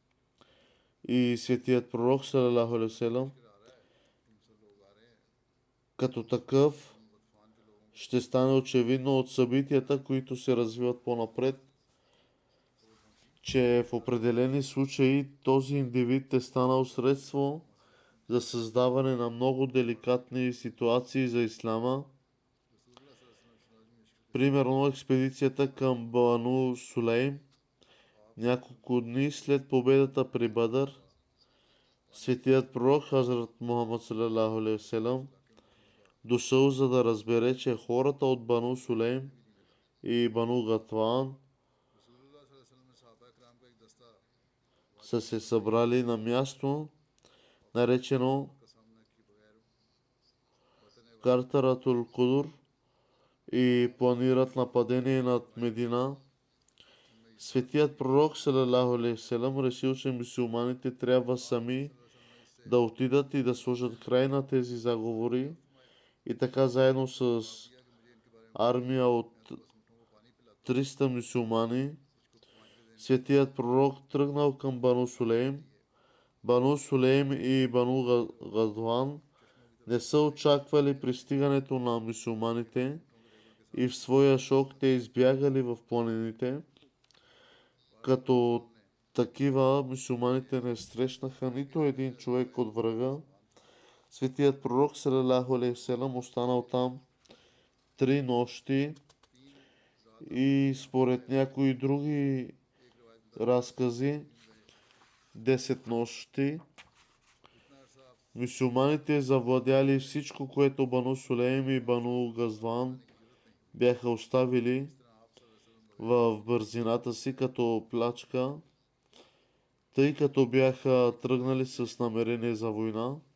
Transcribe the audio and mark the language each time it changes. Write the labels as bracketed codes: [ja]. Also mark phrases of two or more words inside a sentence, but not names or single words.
[bg] и светият пророк [ar] صلى الله عليه وسلم [bg] Като такъв ще стане очевидно от събитията, които се развиват по-напред, че в определени случаи този индивид е станал средство за създаване на много деликатни ситуации за исляма. Примерно експедицията към Бану Сулейм. Няколко дни след победата при Бадър, светият пророк Хазрат Мухаммад [ar] صلى الله عليه وسلم [bg] дошъл, за да разбере, че хората от Бану Сулейм и Бану Гатван са се събрали на място, наречено Картаратул Кудур, и планират нападение над Медина. Светият пророк [ar] صلى الله عليه وسلم [bg] решил, че мюсюлманите трябва сами да отидат и да сложат край на тези заговори, и така заедно с армия от 300 мюсюлмани светият пророк тръгнал към Бану Сулейм. Бану Сулейм и Бану Гадван не са очаквали пристигането на мюсюлманите и в своя шок те избягали в планините. Като такива мюсюлманите не срещнаха нито един човек от врага. Светият пророк [ar] صلى الله عليه وسلم [bg] останал там 3 нощи и според някои други разкази 10 нощи. Мюсюлманите завладяли всичко, което Бану Сулейм и Бану Газван бяха оставили в бързината си като плячка, тъй като бяха тръгнали с намерение за война.